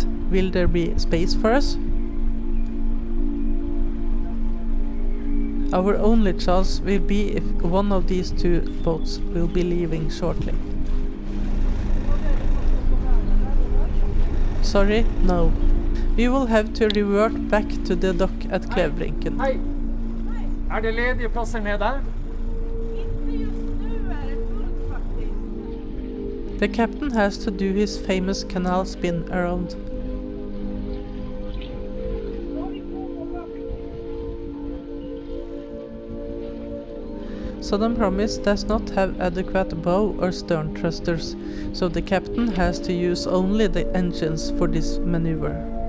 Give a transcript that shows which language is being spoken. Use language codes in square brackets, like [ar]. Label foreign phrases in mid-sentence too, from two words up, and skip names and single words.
[en] Will there be space for us? Our only chance will be if one of these two boats will be leaving shortly. Sorry, no. We will have to revert back to the dock at Klevbrinken. [no] Hei! Er det ledige plasser nede? [sv] Inte just nu är det fullt faktiskt. [en] The captain has to do his famous canal spin around. Southern Promise does not have adequate bow or stern thrusters, so the captain has to use only the engines for this maneuver.